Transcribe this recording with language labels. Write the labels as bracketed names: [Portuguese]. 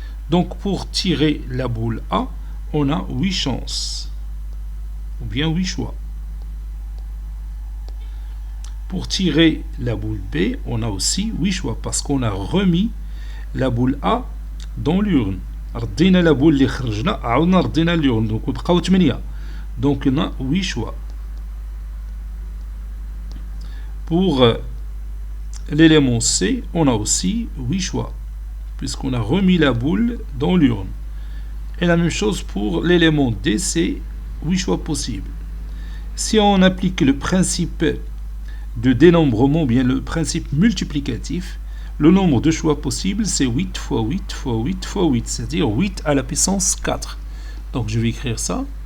[French] Donc pour tirer la boule A, on a 8 chances, ou bien 8 choix. Pour tirer la boule B, on a aussi 8 choix, parce qu'on a remis la boule A dans l'urne. [Arabic] ردينا [French] la boule [Arabic] اللي خرجنا عاودنا ردينا [French] l'urne, donc [Arabic] بقاو 8. [French] Donc on a 8 choix. Pour l'élément C, on a aussi 8 choix, puisqu'on a remis la boule dans l'urne. Et la même chose pour l'élément D, c'est 8 choix possibles. Si on applique le principe de dénombrement, bien le principe multiplicatif, le nombre de choix possibles, c'est 8 fois 8 fois 8 fois 8, c'est-à-dire 8 à la puissance 4. Donc je vais écrire ça.